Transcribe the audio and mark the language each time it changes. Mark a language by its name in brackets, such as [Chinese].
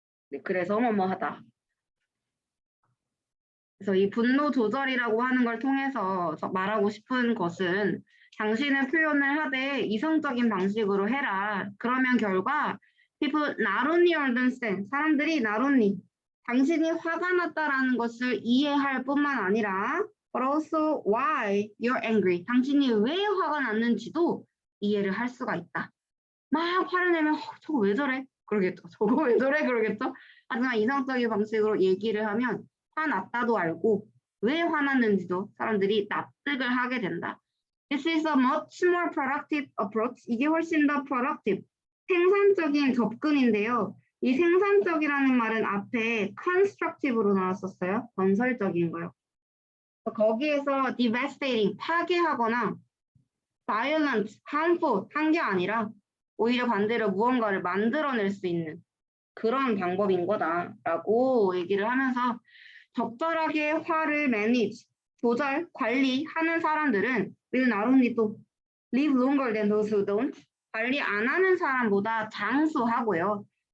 [Korean] 네, 그래서 뭐뭐 하다. 그래서 이 분노 조절이라고 하는 걸 통해서 말하고 싶은 것은 당신은 표현을 하되 이성적인 방식으로 해라. 그러면 결과 [English] people not only understand, [Korean] 사람들이 not only 당신이 화가 났다라는 것을 이해할 뿐만 아니라 [English] but also why you're angry. [Korean] 당신이 왜 화가 났는지도 이해를 할 수가 있다. 막 화를 내면 저거 왜 저래? 그러겠죠. 저거 왜 저래? 그러겠죠. 하지만 이성적인 방식으로 얘기를 하면 화났다도 알고 왜 화났는지도 사람들이 납득을 하게 된다. [English] This is a much more productive approach. [Korean] 이게 훨씬 더 productive, 생산적인 접근인데요. 이 생산적이라는 말은 앞에 constructive로 나왔었어요. 건설적인 거요. 거기에서 devastating, 파괴하거나 violent, harmful 한 게 아니라 오히려 반대로 무언가를 만들어낼 수 있는 그런 방법인 거다라고 얘기를 하면서 적절하게 화를 manage, 조절, 관리하는 사람들은 [English] will not only [Korean] 또 [English] live longer than those who don't, [Korean] 관리 안 하는 사람보다 장수하고요.